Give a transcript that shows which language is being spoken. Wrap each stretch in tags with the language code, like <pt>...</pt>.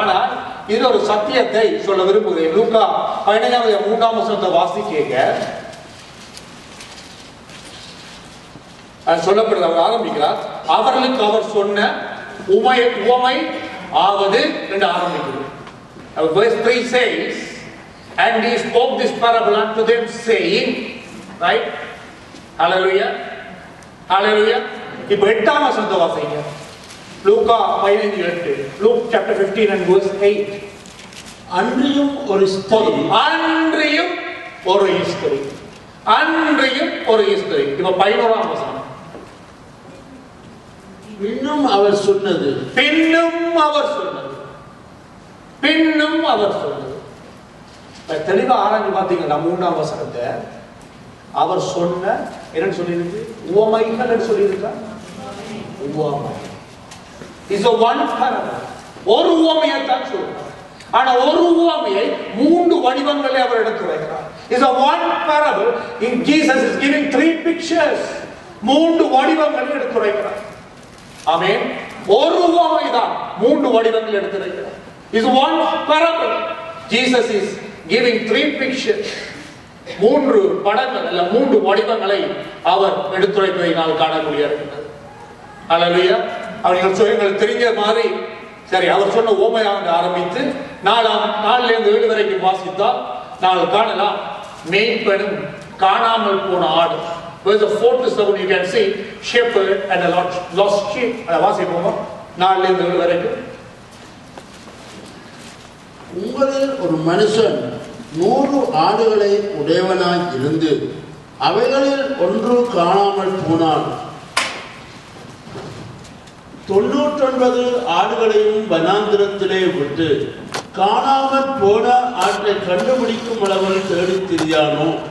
<ta>ஆனால் இதுல ஒரு சத்தியத்தை சொல்ல விரும்புகிறேன். லூக்கா 15:3 வாசிக்க சொல்லப்படுது. அவர் ஆரம்பிக்கிறார், அவர்களுக்கு அவர் சொன்ன உவமை ஆவது என்று ஆரம்பிக்கிறது.</ta> <en>Verse 3 says, and he spoke this parable unto them saying, right?</en> <ta>Hallelujah, hallelujah. இப்ப 8ஆம் வசனத்தை வாசிங்க.</ta> <en>லூக்கா 15:8. Luke chapter 15 and verse 8.</en> <ta>அன்றியும் ஒரு ஸ்திரீ. அன்றியும் ஒரு ஸ்திரீ. அன்றியும் ஒரு ஸ்திரீ. இப்ப 11ஆம் வசனம். பின்னும் அவர் சொன்னது. பின்னும் அவர் சொன்னது. பின்னும் அவர் சொன்னது. தெளிவா ஆராய்ந்து பார்த்தீங்கன்னா 3ஆம் வசனத்தை அவர் சொன்ன என்ன சொல்லியிருக்கு? உவமைகள் என்று சொல்லியிருக்கா? உவமை.</ta> <en>Is a one parable.</en> <ta>ஒரு உவமையை தான் சொல்றார். ஆனா ஒரு உவமையை 3 வடிவங்களை அவர் எடுத்துரைக்கிறார்.</ta> <en>Is a one parable. In Jesus is giving 3 pictures.</en> <ta>3 வடிவங்களை எடுத்துரைக்கிறார். ஆமென். ஒரு உவமை தான் 3 வடிவங்களை எடுத்துரைக்கிறார்.</ta> <en>Is one parable. Jesus is giving 3 pictures.</en> <ta>3 படங்கள் அல்ல 3 வடிவங்களை அவர் எடுத்துரைப்பதை நாம் காணக்கூடிய இருக்கிறது. ஹல்லேலூயா. அவங்களுக்கு தெரிஞ்ச மாதிரி சரி அவர் சொன்ன உவமையாக ஆரம்பித்து 4-7 வரைக்கும் வாசித்தால் நாங்கள் காணலாம் மேய்ப்பனும் காணாமல் போன ஆடு.</ta> <en>Verse 4-7 you can see shepherd and a lost sheep.</en> <ta>அதை வாசிப்போமா? 4-7 வரைக்கும். உங்களில் ஒரு மனுஷன் 100 ஆடுகளை உடையவனாய் இருந்து அவைகளில் ஒன்று காணாமல் போனால் 99 ஆடுகளையும் வனாந்திரத்திலே விட்டு காணாமல் போன ஆட்டை கண்டுபிடிக்கும் அளவில் தேடித் திரியானோ?</ta>